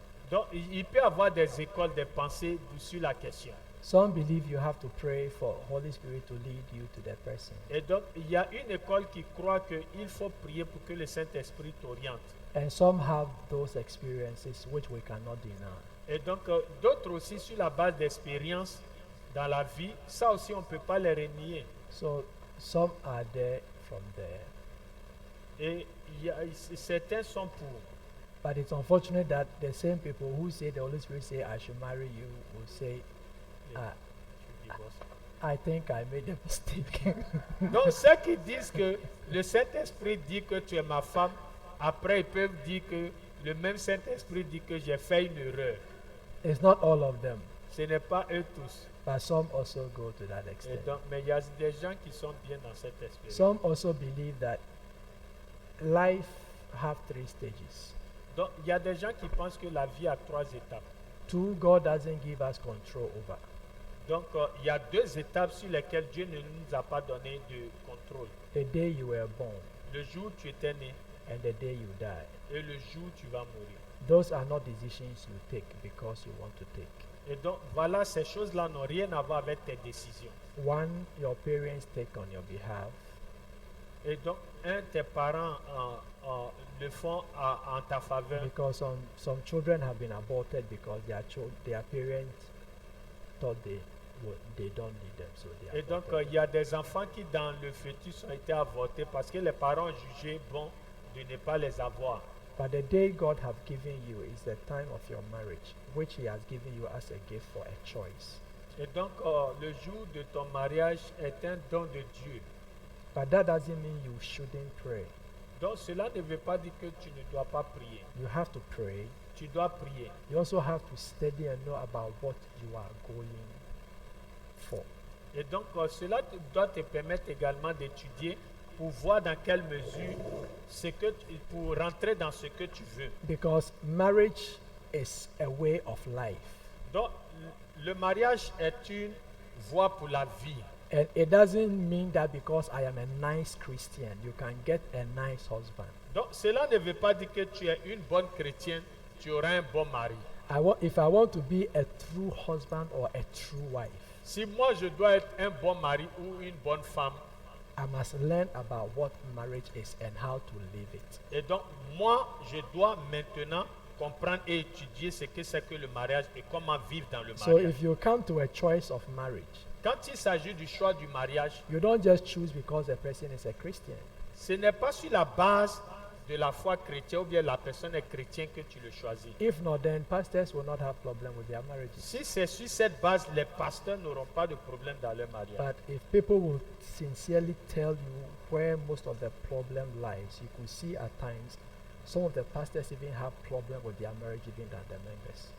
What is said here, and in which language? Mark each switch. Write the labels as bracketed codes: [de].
[fr] Donc il peut y avoir des écoles de pensée sur la question. [en] Some believe you have to pray for Holy Spirit to lead you to the person. [fr] Et donc il y a une école qui croit qu'il faut prier pour que le Saint-Esprit t'oriente. [en] And some have those experiences which we cannot deny. [fr] Et donc d'autres aussi sur la base d'expérience dans la vie, ça aussi on ne peut pas les renier. [en] So some are there from there. [fr] Et certains sont pour. [en] But it's unfortunate that the same people who say the Holy Spirit say I should marry you will say, [fr] Tu divorces. [en] I think I made a mistake. [fr] Donc ceux qui disent que le Saint-Esprit dit que tu es ma femme, après ils peuvent dire que le même Saint-Esprit dit que j'ai fait une erreur. [en] It's not all of them, [fr] Ce n'est pas eux tous. [en] but some also go to that [fr] Et [en] extent. [fr] donc, mais il y a des gens qui sont bien dans cet esprit. [en] Some also believe that life have 3 stages. [fr] Donc il y a des gens qui pensent que la vie a 3 étapes. [en] 2, God doesn't give us control over. [fr] Donc il y a 2 étapes sur lesquelles Dieu ne nous a pas donné de contrôle. [en] The day you were born [fr] Le jour où tu étais né [en] and the day you die. [fr] et le jour où tu vas mourir. [en] Those are not decisions you take because you want to take. [fr] Et donc voilà, ces choses-là n'ont rien à voir avec tes décisions. [en] One, your parents take on your behalf. [fr] Et donc, tes parents le font en ta faveur. [en] Because some children have been aborted because their parents thought they don't need them, so they [fr] Et donc, [en] aborted [fr] il y a des enfants qui, dans le fœtus, ont été avortés parce que les parents ont jugé bon de ne pas les avoir. [en] But the day God have given you is the time of your marriage, which He has given you as a gift for a choice. [fr] Et donc, le jour de ton mariage est un don de Dieu. [en] But that doesn't mean you shouldn't pray. [fr] Donc, cela ne veut pas dire que tu ne dois pas prier. [en] You have to pray. [fr] Tu dois prier. [en] You also have to study and know about what you are going for. [fr] Et donc, cela doit te permettre également d'étudier pour voir dans quelle mesure, pour rentrer dans ce que tu veux. [en] Because marriage is a way of life. [fr] Donc, le mariage est une voie pour la vie. [en] And it doesn't mean that because I am a nice Christian, you can get a nice husband. [fr] Donc, cela ne veut pas dire que tu es une bonne chrétienne, tu auras un bon mari. [en] If I want to be a true husband or a true wife, [fr] Si moi je dois être un bon mari ou une bonne femme, [en] I must learn about what marriage is and how to live it. [fr] et donc moi je dois maintenant comprendre et étudier ce que c'est que le mariage et comment vivre dans le [en] So [fr] mariage. [en] if you come to a choice of marriage, [fr] Quand il s'agit du choix du mariage, [en] you don't just choose because the person is a Christian. [fr] ce n'est pas sur la base de la foi chrétienne ou bien la personne est chrétienne que tu le choisis. [en] If not, then pastors will not have problem with their marriages. [fr] Si c'est sur cette base, les pasteurs n'auront pas de problème dans leur mariage. [en] But if people will sincerely tell you where most of the problem lies, you could see at times some of the pastors even have problem with their marriage even than the members.